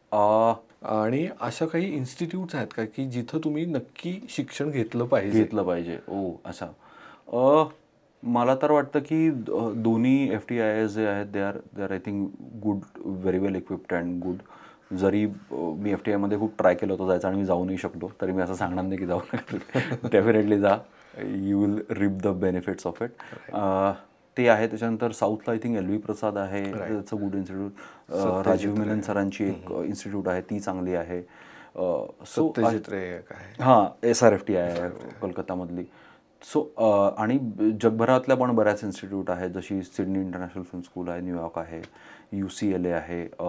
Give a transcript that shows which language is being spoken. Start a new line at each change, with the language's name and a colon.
Marathi: आणि अशा काही इन्स्टिट्यूट्स आहेत का की जिथं तुम्ही नक्की शिक्षण घेतलं पाहिजे? अच्छा. मला तर वाटतं की दोन्ही FTIs जे आहेत
English: They are I think good, very well equipped and good.
Marathi: जरी मी FTIमध्ये खूप ट्राय केलं होतं जायचं आणि मी जाऊ नाही शकलो, तरी मी असं सांगणार नाही की जाऊ नका.
English: Definitely जा, you will reap the benefits of it.
Marathi: ते आहे. त्याच्यानंतर साऊथला
English: I think LV Prasad आहे, it's a good institute.
Marathi: Rajiv Menon सरांची एक इन्स्टिट्यूट आहे, ती चांगली आहे. SRFTI आहे कोलकातामधली. सो आणि जगभरातल्या पण बऱ्याच इन्स्टिट्यूट आहेत, जशी सिडनी इंटरनॅशनल फिल्म स्कूल आहे, न्यूयॉर्क आहे, UCLA आहे.